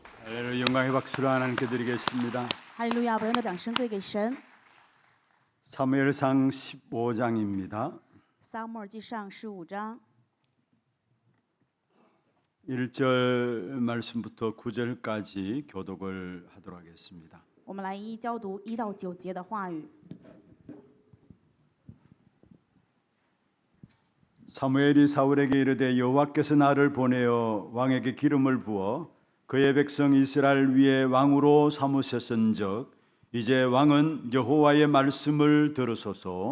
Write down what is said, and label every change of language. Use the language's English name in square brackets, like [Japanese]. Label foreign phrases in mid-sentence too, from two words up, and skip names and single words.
[Korean] 할렐루야, 영광의 박수를 하나님께 드리겠습니다. [Chinese] 哈利路亚！把荣耀的掌声归给神。 [Korean] 사무엘상 15장입니다. [Chinese] 撒母耳记上15章 [Korean] 1절 말씀부터 9절까지 교독을 하도록 하겠습니다. [Chinese] 我们来一一教读1到9节的话语。 [Korean] 사무엘이 사울에게 이르되 여호와께서 나를 보내어 왕에게 기름을 부어 그의 백성 이스라엘 위에 왕으로 삼으셨은즉 이제 왕은 여호와의 말씀을 들으소서.